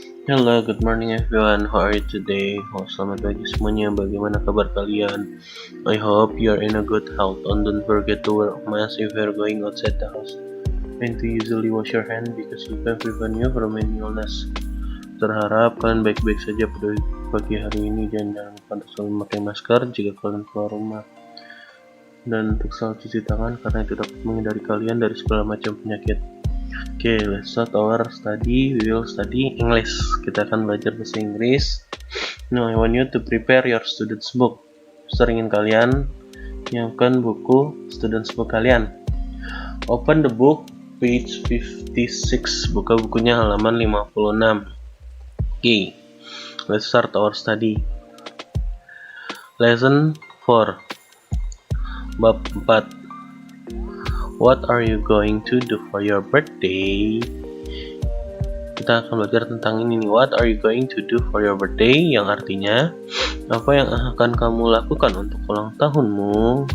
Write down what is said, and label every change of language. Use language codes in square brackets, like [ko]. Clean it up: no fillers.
[en] Hello, good morning everyone. How are you today? [id] Selamat pagi semuanya. Bagaimana kabar kalian? [en] I hope you are in a good health and don't forget to wear a mask if you are going outside the house. And to usually wash your hand because you can prevent you from any illness. [id] Terharap kalian baik-baik saja pada pagi hari ini dan jangan lupa untuk selalu memakai masker jika kalian keluar rumah. Dan untuk selalu cuci tangan karena itu dapat menghindari kalian dari segala macam penyakit. [en] Okay, let's start our study. We will study English. [id] Kita akan belajar bahasa Inggris. [en] Now I want you to prepare your students book. [id] Seringin kalian nyiapkan buku students book kalian. [en] Open the book page 56. [id] Buka bukunya halaman 56. [en] Okay, let's start our study. Lesson 4. [id] Bab 4. [en] What are you going to do for your birthday? [id] Kita akan belajar tentang ini nih. [en] What are you going to do for your birthday? [id] Yang artinya apa yang akan kamu lakukan untuk ulang tahunmu.